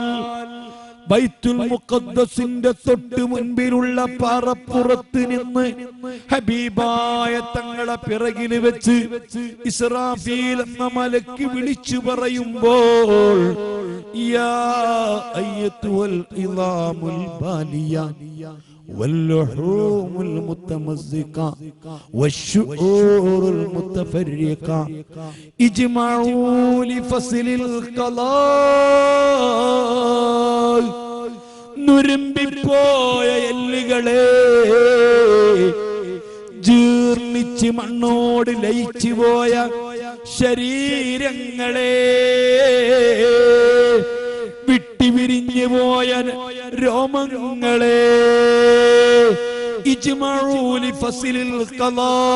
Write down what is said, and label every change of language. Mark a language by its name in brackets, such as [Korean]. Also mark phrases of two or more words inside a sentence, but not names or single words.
[Malayalam] ബൈത്തുൽ മുഖദ്ദസിന്റെ തൊട്ട് മുൻപിലുള്ള പാറപ്പുറത്ത് നിന്ന് ഹബീബായ തങ്ങളെ പിറകില് വെച്ച് ഇസ്രാഫീൽ എന്ന മലക്ക് വിളിച്ചു പറയുമ്പോൾ [Arabic] يا أيتها العظام البالية واللحوم المتمزقة والشعور المتفرقة اجمعوا لفصل [Malayalam] القضاء നുരമ്പിപ്പോയ എല്ലുകളെ, ജീർണിച്ച് മണ്ണോട് ലയിച്ചു പോയ ശരീരങ്ങളെ, വിട്ടിവിരിഞ്ഞു പോയ രോമങ്ങളെ, [Arabic] اجمعوا لفصل القضاء,